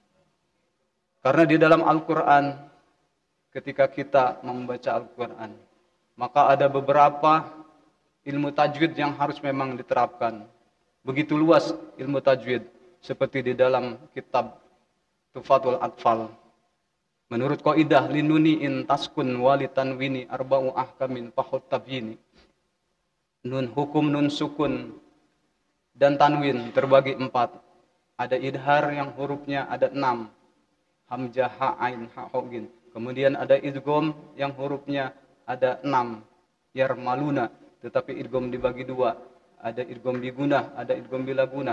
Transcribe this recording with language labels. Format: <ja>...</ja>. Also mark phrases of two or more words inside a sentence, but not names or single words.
<id>Karena di dalam Al-Quran, ketika kita membaca Al-Quran, maka ada beberapa ilmu tajwid yang harus memang diterapkan. Begitu luas ilmu tajwid, seperti di dalam kitab Tufatul Atfal. Menurut kaidah</id> <ar>للنون إن تسكن وللتنوين أربع أحكام فخذ تبييني.</ar> <id>Nun hukum nun sukun dan tanwin terbagi 4. Ada idhar yang hurufnya ada 6. Hamzah, ha, ain, ha, hogin. Kemudian ada idgham yang hurufnya ada 6. Yarmaluna, tetapi idgham dibagi 2. Ada idgham bigunah, ada idgham bilagunah.</id>